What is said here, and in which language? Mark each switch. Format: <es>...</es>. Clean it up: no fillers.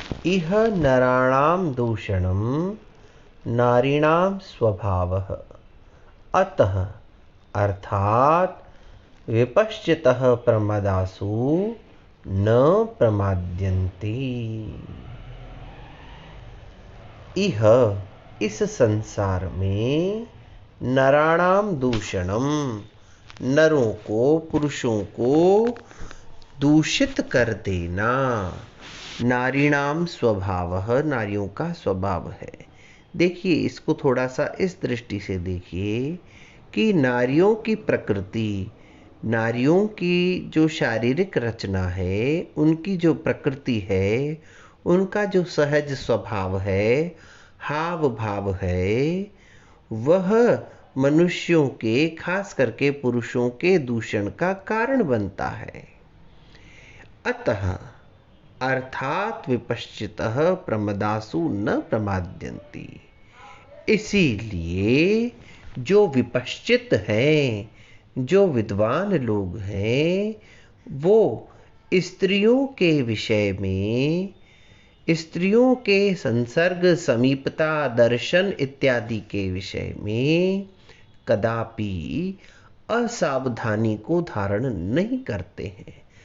<sa>इह नराणाम दूषणम नारीणाम स्वभावः अतः अर्थात विपश्चितः प्रमदासु न प्रमाद्यन्ति। इह</sa> <hi>इस संसार में</hi> <sa>नराणाम दूषणम</sa> <hi>नरों को, पुरुषों को दूषित कर देना।</hi> <sa>नारीणाम स्वभावः</sa> <hi>नारियों का स्वभाव है। देखिए इसको थोड़ा सा इस दृष्टि से देखिए कि नारियों की प्रकृति, नारियों की जो शारीरिक रचना है, उनकी जो प्रकृति है, उनका जो सहज स्वभाव है, हाव भाव है, वह मनुष्यों के, खास करके पुरुषों के दूषण का कारण बनता है।</hi> <sa>अतः अर्थात विपश्चितः प्रमदासु न प्रमाद्यन्ति।</sa> <hi>इसीलिए जो विपश्चित हैं, जो विद्वान लोग हैं, वो स्त्रियों के विषय में, स्त्रियों के संसर्ग, समीपता, दर्शन इत्यादि के विषय में कदापि असावधानी को धारण नहीं करते हैं।</hi>